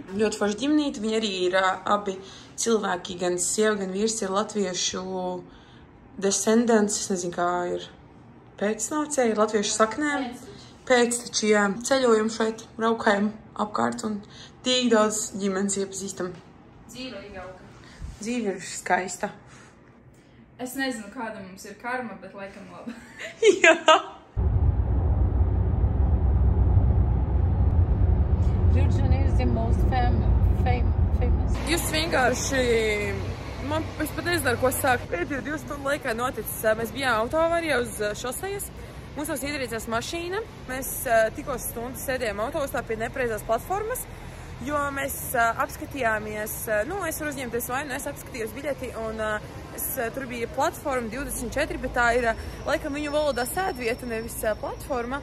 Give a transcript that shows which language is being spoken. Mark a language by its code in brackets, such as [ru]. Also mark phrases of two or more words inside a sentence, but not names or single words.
[lv] Ļoti forši ģimnīti, viņi arī ir abi cilvēki, gan sieva, gan vīrs ir latviešu descendants, es nezinu, kā ir pēcnācēji, latviešu saknēm. Pēcteči, jā, ceļojam šeit, braukājam apkārt un tik daudz ģimenes iepazīstam. Dzīve ir jauka. Dzīve ir skaista. Es nezinu, kāda mums ir karma, bet laikam laba. Jā. [en] Rio de Janeiro is the most famous. [lv] Jūs vienkārši... Es pat nezinu, ko sākt. Pēdējo 2 stundu laikā noticis. Mēs bijām autoavārijā uz šosejas. Mums jau ietriecās mašīna. Mēs tikko stundu sēdējām autobusā pie nepareizās platformas. Jo mēs apskatījāmies, nu, es varu uzņemties vainu, es apskatījos biļeti, un tur bija platforma 24, bet tā ir, laikam, viņu valodā sēdvieta, nevis platforma.